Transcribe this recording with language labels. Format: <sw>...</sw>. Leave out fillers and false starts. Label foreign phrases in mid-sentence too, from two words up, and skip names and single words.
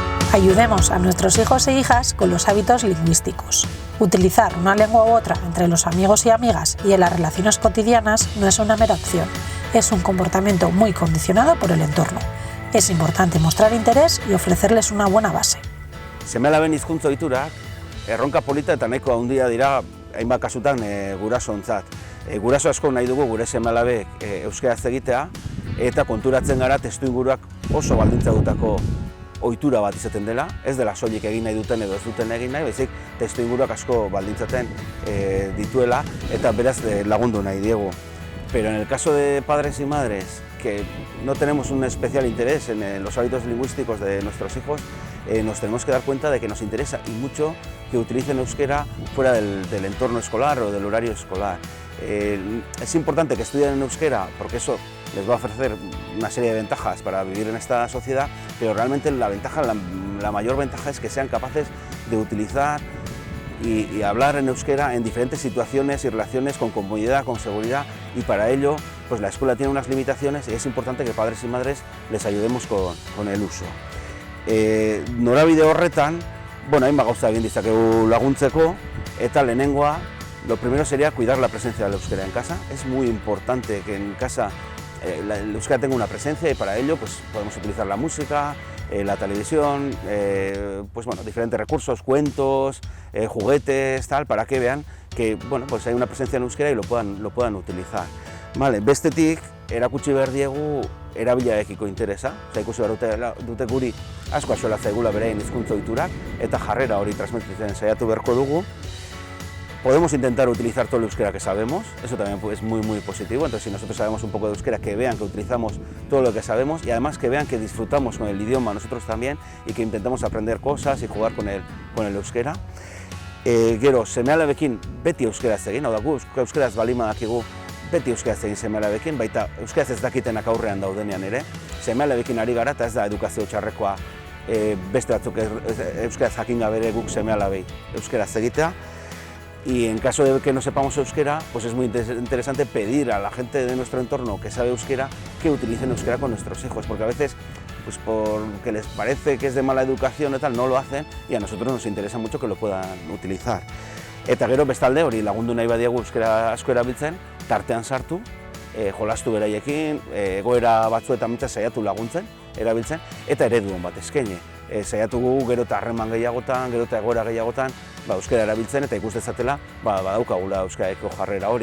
<es>Ayudemos a nuestros hijos e hijas con los hábitos lingüísticos. Utilizar una lengua u otra entre los amigos y amigas y en las relaciones cotidianas no es una mera opción, es un comportamiento muy condicionado por el entorno. Es importante mostrar interés y ofrecerles una buena base.</es> <eu>Seme-alaben hizkuntza ohiturak erronka polita eta nahiko handia dira hainbat kasutan gurasoentzat. Guraso asko nahi dugu gure seme-alabek euskaraz egitea eta konturatzen gara testuinguruak oso baldintzatutako ohitura bat izaten dela, ez dela soilik egin nahi duten edo ez duten egin nahi, baizik testuinguruak asko baldintzaten dituela eta beraz lagundu nahi diegu.</eu> <es>Pero en el caso de padres y madres que no tenemos un especial interés en los hábitos lingüísticos de nuestros hijos, nos tenemos que dar cuenta de que nos interesa y mucho que utilicen euskera fuera del entorno escolar o del horario escolar. Es importante que estudien en euskera porque eso les va a ofrecer una serie de ventajas para vivir en esta sociedad, pero realmente la mayor ventaja es que sean capaces de utilizar y hablar en euskera en diferentes situaciones y relaciones con comodidad, con seguridad, y para ello pues la escuela tiene unas limitaciones y es importante que padres y madres les ayudemos con el uso.</es> <eu>Norabide horretan, hainbat gauza egin ditzakegu laguntzeko, eta lehenengoa,</eu> <es>lo primero sería cuidar la presencia del euskera en casa. Es muy importante que en casa el euskera tenga una presencia y para ello pues, podemos utilizar la música, la televisión, diferentes recursos, cuentos, juguetes, tal, para que vean que pues hay una presencia en euskera y lo puedan utilizar. Vale,</es> <eu>bestetik, erakutsi behar diegu erabilarekiko interesa. Ikusi behar dute guri asko axola zaigula beraien hizkuntza ohiturak eta jarrera hori transmititzen saiatu beharko dugu.</eu> <es>Podemos intentar utilizar todo el euskera que sabemos, eso también es muy positivo, entonces si nosotros sabemos un poco de euskera, que vean que utilizamos todo lo que sabemos y además que vean que disfrutamos con el idioma nosotros también y que intentamos aprender cosas y jugar con el euskera.</es> <eu>Gero, seme-alabekin beti euskaraz egin, hau da gu euskaraz baldin badakigu beti euskaraz egin seme-alabekin, baita euskaraz ez dakitenak aurrean daudenean ere, seme-alabekin ari gara eta ez da edukazio txarrekoa beste batzuk euskaraz jakin gabe ere guk seme-alabei euskaraz egitea.</eu> <es>Y en caso de que no sepamos euskera, pues es muy interesante pedir a la gente de nuestro entorno que sabe euskera que utilicen euskera con nuestros hijos, porque a veces, pues porque les parece que es de mala educación o tal, no lo hacen y a nosotros nos interesa mucho que lo puedan utilizar.</es> <eu>Eta gero bestalde hori lagundu nahi badiegu euskera asko erabiltzen, tartean sartu, jolastu beraiekin, egoera batzuetan mintzat saiatu laguntzen, erabiltzen, eta eredu on bat eskaini. Saiatu gero eta harreman gehiagotan, gero eta egoera gehiagotan, euskara erabiltzen eta ikus dezatela badaukagula euskaraeko jarrera hori.</eu>